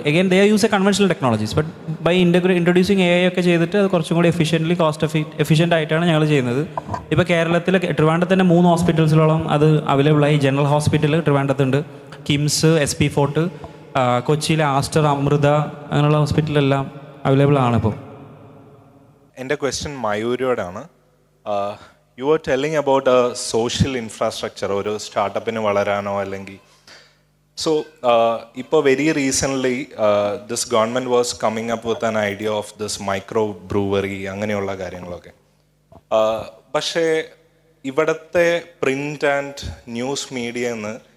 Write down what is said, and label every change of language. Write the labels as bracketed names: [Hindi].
[English] again they use a conventional technologies, but by introducing AI [Malayalam] ഒക്കെ ചെയ്തിട്ട് അത് കുറച്ചും കൂടി എഫിഷ്യൻ്റ് ആയിട്ടാണ് ഞങ്ങൾ ചെയ്യുന്നത്. ഇപ്പോൾ കേരളത്തിൽ ട്രിവാൻഡ്രത്ത് തന്നെ 3 ഹോസ്പിറ്റൽസിലോളം അത് അവൈലബിളായി. General hospital ട്രിവാൻഡ്രത്തുണ്ട്, KIMS, SP fort, കൊച്ചിയിലെ ആസ്റ്റർ, അമൃത, അങ്ങനെയുള്ള ഹോസ്പിറ്റലെല്ലാം അവൈലബിൾ ആണ് ഇപ്പോൾ. എൻ്റെ question മയൂരിയോടാണ്. [English] you are telling about a social infrastructure [Malayalam] ഒരു സ്റ്റാർട്ടപ്പിന് വളരാനോ അല്ലെങ്കിൽ [English] so ഇപ്പോൾ very recently this government was coming up with an idea of this micro brewery [Malayalam] അങ്ങനെയുള്ള കാര്യങ്ങളൊക്കെ. പക്ഷേ ഇവിടുത്തെ പ്രിൻ്റ് ആൻഡ് ന്യൂസ് മീഡിയയിൽ നിന്ന്